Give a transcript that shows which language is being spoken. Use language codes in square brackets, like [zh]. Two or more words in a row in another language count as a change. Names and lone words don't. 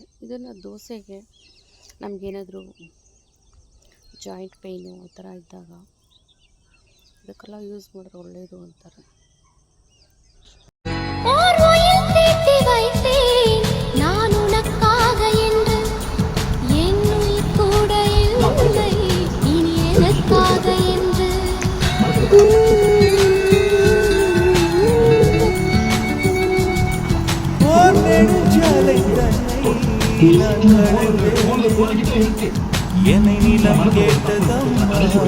[kn] ಇದನ್ನು ದೋಸೆಗೆ ನಮಗೇನಾದರೂ [en] joint pain [kn] ಆ ಥರ ಇದ್ದಾಗ ಇದಕ್ಕೆಲ್ಲ ಯೂಸ್ ಮಾಡಿದ್ರೆ ಒಳ್ಳೆಯದು ಅಂತಾರೆ. ನಾನು ನಕ್ಕಾಗ [ta] என்று என்னுள் கூட இல்லை இனி எனக்காக என்று ஓர் நெடுஞ்சாலை தன்னை என்னை நிலம் கேட்டதம்மா